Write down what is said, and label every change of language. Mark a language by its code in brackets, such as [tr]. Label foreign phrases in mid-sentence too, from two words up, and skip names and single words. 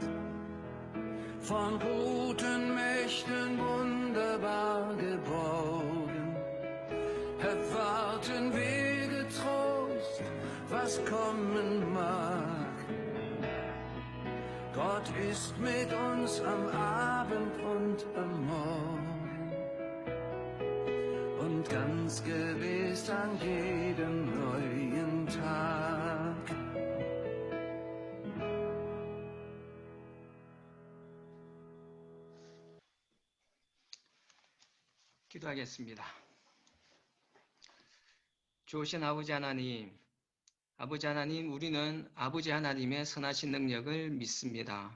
[de] Von guten Mächten wunderbar geborgen, erwarten wir getrost, was kommen mag. Gott ist mit uns am Abend und am Morgen und ganz gewiss an jedem neuen Tag. [ko] 기도하겠습니다. 좋으신 아버지 하나님, 우리는 아버지 하나님의 선하신 능력을 믿습니다.